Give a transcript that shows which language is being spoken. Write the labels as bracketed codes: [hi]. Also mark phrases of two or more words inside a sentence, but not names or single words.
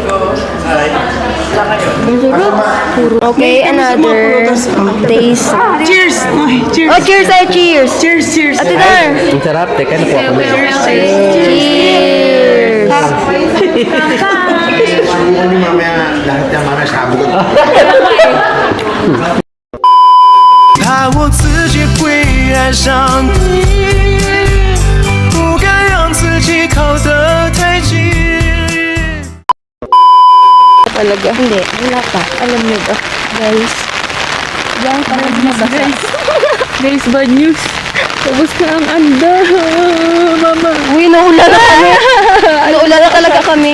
[tl] Ang sarap. [en] Okay, another taste. Cheers! Ay, cheers! Oh, cheers! Ay, cheers! Cheers, cheers! [tl] Ate Dar! Ang sarap. Teka, nakuha ko na. Cheers! Subukan niyo mamaya lahat yan mamaya sabi ko. [zh] 怕我自己会爱上你，不敢让自己靠得太近。 [tl] Talaga. Hindi, wala pa. Alam niyo ba? Guys. Yan, parang nabasa. [en] Guys, bad news. [tl] Tapos na ang anda. Mama. Uy, naula na kami. Naula na talaga kami.